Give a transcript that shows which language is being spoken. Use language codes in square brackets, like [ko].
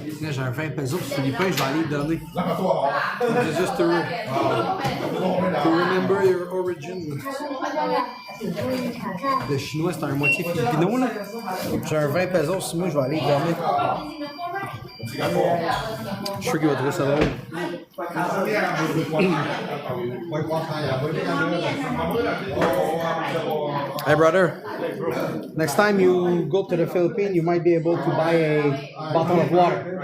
[fr] J'ai un 20 pesos sur Philippin, je vais aller le donner. [en] Just to remember your origin. [fr] Le chinois, c'est un moitié filipino, là. J'ai un 20 pesos sur moi, je vais aller le donner. suis sûr qu'il va trouver ça drôle. [en] Hey brother, next time you go to the Philippines, you might be able to buy a bottle of water.